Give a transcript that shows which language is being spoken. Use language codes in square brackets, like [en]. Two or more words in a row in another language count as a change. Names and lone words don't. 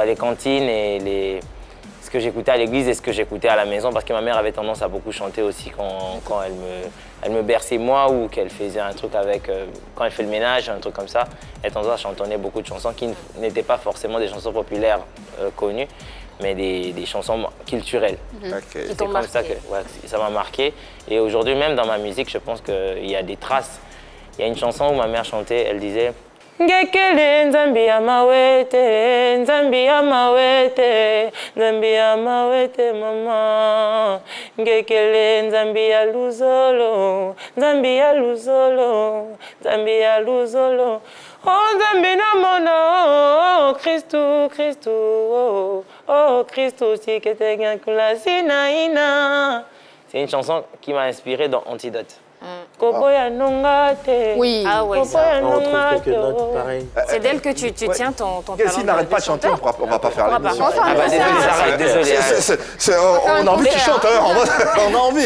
[fr] ouais, les cantines et les... que j'écoutais à l'église et ce que j'écoutais à la maison, parce que ma mère avait tendance à beaucoup chanter aussi quand elle me berçait moi ou qu'elle faisait un truc avec, quand elle fait le ménage, un truc comme ça, elle tendance à chantonner beaucoup de chansons qui n'étaient pas forcément des chansons populaires connues, mais des chansons culturelles. C'est comme ça que ça m'a marqué. Et aujourd'hui même dans ma musique, je pense qu'il y a des traces. Il y a une chanson où ma mère chantait, elle disait [kg] Ngekele nzambi ya mawete, nzambi ya mawete, nzambi ya mawete mama. Ngekele nzambi ya luzolo, nzambi ya luzolo, nzambi ya luzolo. Oh nzambi na mona, oh Christou, Christou, oh Christou, si kete ngakula sinaina. [fr] C'est une chanson qui m'a inspiré dans Antidote. Oui. Ah ouais, On trouve quelques notes pareilles. C'est d'elle que tu tiens ton talent. S'il n'arrête pas de chanter, on ne va pas faire l'émission. Ah bah désolé, On a envie qu'il chante, on a envie.